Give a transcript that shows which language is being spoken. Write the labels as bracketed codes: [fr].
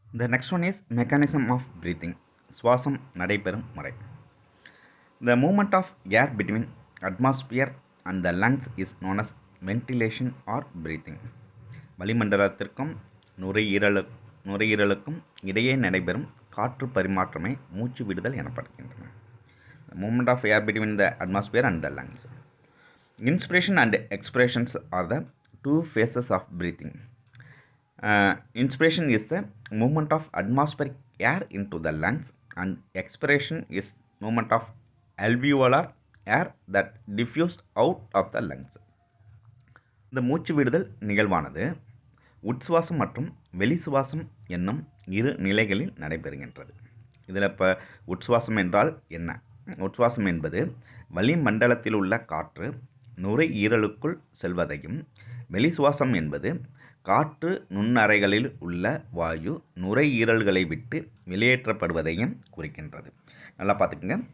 [en] The next one is mechanism of breathing. [ta] சுவாசம் நடைபெறும் முறை. [en] The movement of air between atmosphere and the lungs is known as ventilation or breathing. [ta] வளிமண்டலத்திற்கும் நுரையீரலுக்கும் இடையே நடைபெறும் காற்று பரிமாற்றமே மூச்சு விடுதல் எனப்படுகின்றன. [en] The movement of air between the atmosphere and the lungs. Inspiration and expiration are the two phases of breathing. Inspiration is the movement of atmospheric air into the lungs, and expiration is movement of alveolar air that diffuse out of the lungs. [ta] இந்த மூச்சு விடுதல் நிகழ்வானது உட்சுவாசம் மற்றும் வெளிசுவாசம் என்னும் இரு நிலைகளில் நடைபெறுகின்றது. இதில் இப்போ உட்சுவாசம் என்றால் என்ன? உட்சுவாசம் என்பது வளிமண்டலத்தில் உள்ள காற்று நுரையீரலுக்குள் செல்வதையும், வெளிசுவாசம் என்பது காற்று நுண்ணறைகளில் உள்ள வாயு நுரையீரல்களை விட்டு வெளியேற்றப்படுவதையும் குறிக்கின்றது. நல்லா பார்த்துக்குங்க.